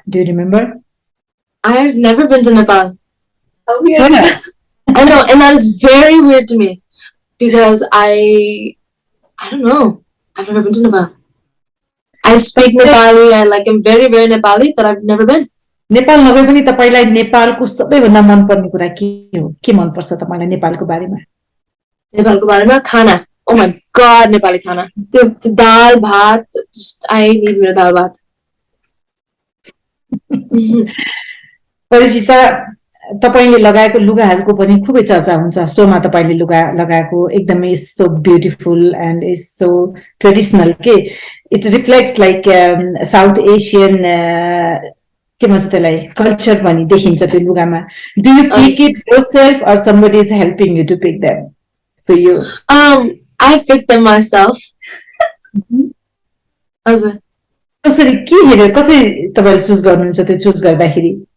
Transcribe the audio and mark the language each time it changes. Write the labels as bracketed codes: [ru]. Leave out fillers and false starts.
[en] Do you remember? I've never been to Nepal. How weird. I know, and that is very weird to me, because I don't know. I've never been to Nepal. I speak Nepali. I am very, very Nepali, but I've never been. [ne] Nepal नभए पनि तपाईलाई नेपालको सबैभन्दा मनपर्ने कुरा के हो? के मनपर्छ तपाईलाई नेपालको बारेमा? नेपालको बारेमा खाना. [en] Oh my god, [ne] नेपाली खाना. त्यो दाल भात, [en] just I need [ne] मेरो दाल भात. परिचिता, तपाईले लगाएको लुगाहरूको पनि खुबै चर्चा हुन्छ. शोमा तपाईले लुगा लगाएको एकदमै [en] so beautiful and is so traditional [ne] के [en] it reflects like South Asian [ne] के भन्छ त्यसलाई कल्चर पनि देखिन्छ त्यो लुगामा. [en] Do you pick it yourself or somebody is helping you to pick them for you? I pick them myself. [ne] हजुर. कसरी के हेरेर कसरी तपाईले चुज गर्नुहुन्छ त्यो चुज गर्दाखेरि?